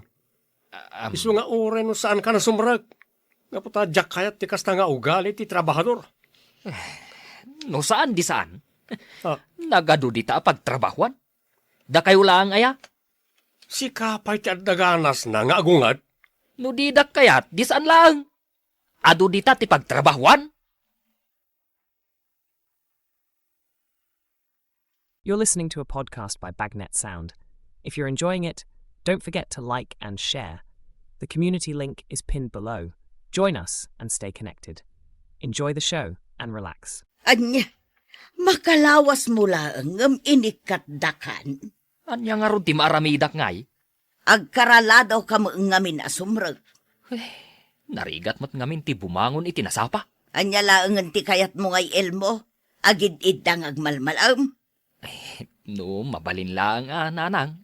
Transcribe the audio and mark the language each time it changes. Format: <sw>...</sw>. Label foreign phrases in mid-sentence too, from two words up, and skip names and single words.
<ilo>Isu nga ure no saan ka na sumrag. Nga puta jak kayat ti kasta nga ugali ti trabahador. No saan di saan? Ah. Nagado di ta pagtrabahuan? Da kayo lang aya? Si kapay ti adaganas na nga agungad. No di dak kayat, di saan lang? Ado di ta ti pagtrabahuan?</ilo> <en>You're listening to a podcast by Bagnet Sound. If you're enjoying it, don't forget to like and share. The community link is pinned below. Join us and stay connected. Enjoy the show and relax.</en> <ilo>Anya, makalawas mo lang ng inikatdakan. Anya nga ron ti maaramidak ngay? Agkaraladaw ka mo ngamin asumrag. Narigat mat ngamin ti bumangon iti nasapa. Anya laangan ti kayat mo ngay Elmo. Agid idang agmalmalam. No, mabalin lang nanang.</ilo>